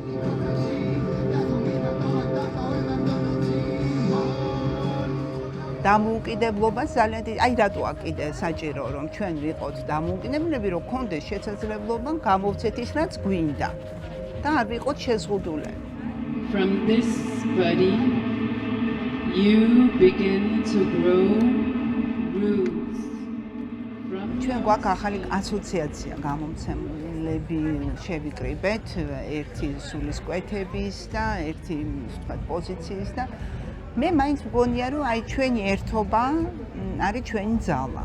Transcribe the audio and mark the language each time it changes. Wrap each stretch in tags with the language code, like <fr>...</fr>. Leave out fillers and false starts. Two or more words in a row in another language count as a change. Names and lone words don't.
<ka>დამოუკიდებლობა ძალიან დიდი, აი რატოა კიდე საჭირო რომ ჩვენ ვიყოთ დამოუკიდებლები, რომ გქონდეს შესაძლებლობა გამოვცეთ ის, რაც გვინდა და არ ვიყოთ შეზღუდულები.</ka> <en>From this body, you begin to grow roots.</en> <ka>ჩვენ გვაქვს ახალი ასოციაცია გამომცემლები შევიკრიბეთ, ერთი სულისკვეთების და ერთი ვთქვათ პოზიციის და მე მაინც მგონია რომ აი ჩვენი ერთობა არის ჩვენი ძალა.</ka>